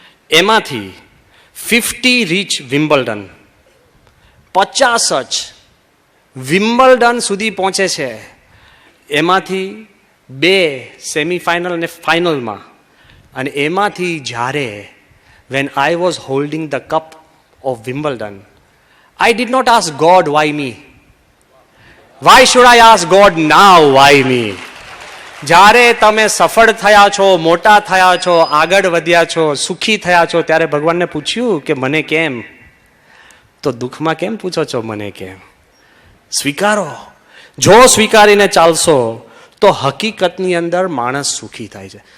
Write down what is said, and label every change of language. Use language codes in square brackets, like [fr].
[gu] એમાંથી 50 rich Wimbledon, 50 જ Wimbledon સુધી પહોંચે છે. એમાંથી 2 સેમીફાઇનલ અને ફાઇનલમાં. અને એમાંથી જ્યારે [en] When I was holding the cup of Wimbledon, I did not ask God why me. Why should I ask God now why me? [gu] જ્યારે તમે સફળ થયા છો, મોટા થયા છો, આગળ વધ્યા છો, સુખી થયા છો, ત્યારે ભગવાનને પૂછ્યું કે મને કેમ? તો દુઃખમાં કેમ પૂછો છો મને કેમ? સ્વીકારો. જો સ્વીકારીને ચાલશો તો હકીકતની અંદર માણસ સુખી થાય છે.